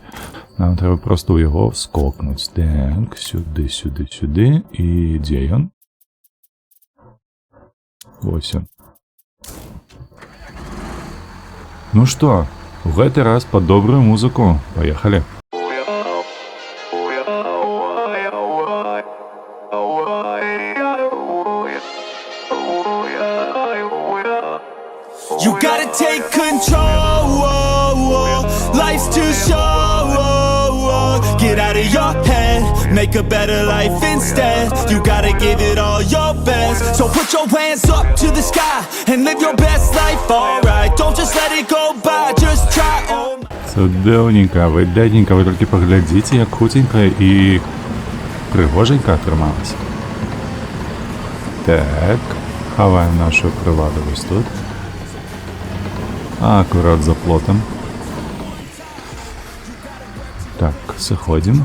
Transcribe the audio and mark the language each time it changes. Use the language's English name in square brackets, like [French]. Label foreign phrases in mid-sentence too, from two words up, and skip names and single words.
[Belarusian] Нам трэба проста ў яго скокнуць. Так, сюды. І дзе ён? Вось ён. Ну што, у гэты раз пад добрую музыку. Паехалі. [English] You gotta take control, life's too short. Get out of your head, make a better life instead. You gotta give it all your best. So put your hands up to the sky and live your best life, alright. Don't just let it go by, just try. [Belarusian] Цудоўненька, выдатненька, вы толькі паглядзіце, як хуценька і прыгоженька атрымалася. Так, хаваем нашу прыладу вось тут. [Russian] Аккурат за плотом. Так, сыходим.